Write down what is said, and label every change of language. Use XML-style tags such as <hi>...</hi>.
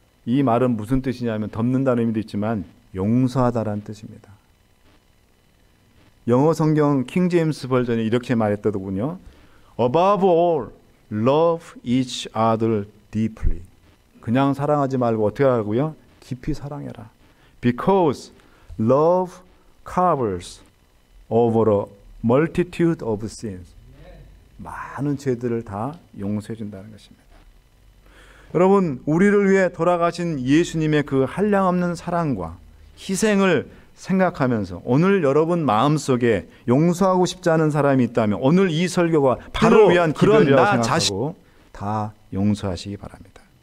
<ko>이 말은 무슨 뜻이냐면 덮는다는 의미도 있지만 용서하다라는 뜻입니다. 영어 성경 킹 제임스 버전이 이렇게 말했더군요.</ko> <en>Above all, love each other deeply.</en> <ko>그냥 사랑하지 말고 어떻게 하라고요? 깊이 사랑해라.</ko> <en>Because Love covers over a multitude of sins.</en> <ko>많은 죄들을 다 용서해 준다는 것입니다. 여러분, 우리를 위해 돌아가신 예수님의 그 한량없는 사랑과 희생을 생각하면서 오늘 여러분 마음속에 용서하고 싶지 않은 사람이 있다면 오늘 이 설교가 바로 위한 기도리라고 생각하고 다 용서하시기 바랍니다.</ko>